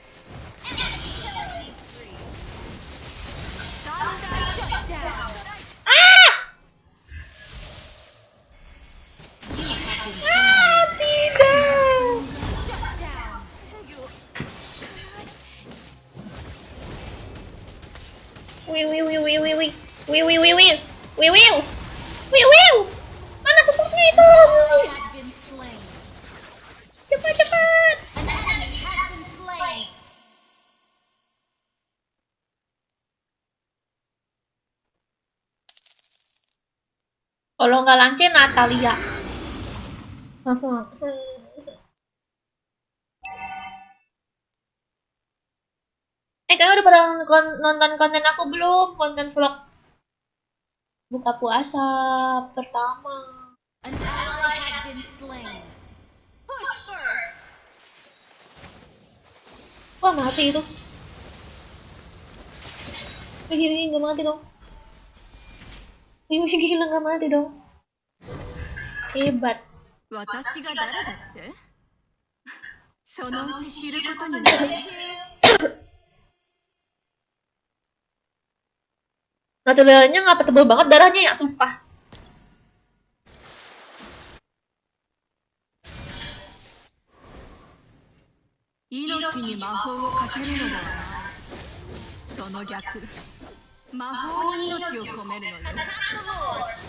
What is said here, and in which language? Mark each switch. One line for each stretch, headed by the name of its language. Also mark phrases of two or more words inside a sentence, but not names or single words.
English: Shut down.
Indonesian: Tidak.
English: Shut down. Wiu.
Indonesian: Mana supportnya itu?
English: Has been slain.
Indonesian: Cepat.
English: An enemy has been slain.
Indonesian: Kalau nggak lancar Natalia. Kalian udah pada nonton konten aku belum? Konten vlog buka puasa pertama.
English: An ally has been slain. Push first.
Indonesian: Wah, mati itu. Gila, nggak mati dong. Gila, nggak mati dong. Hebat.
Japanese: 私が誰だってそのうち知ることになる
Indonesian: Naturalnya ngapa tebel banget darahnya ya, sumpah.
Japanese: Inochiに魔法をかけるのではないその逆魔法に命を込めるのよ
English: Attack the Lord.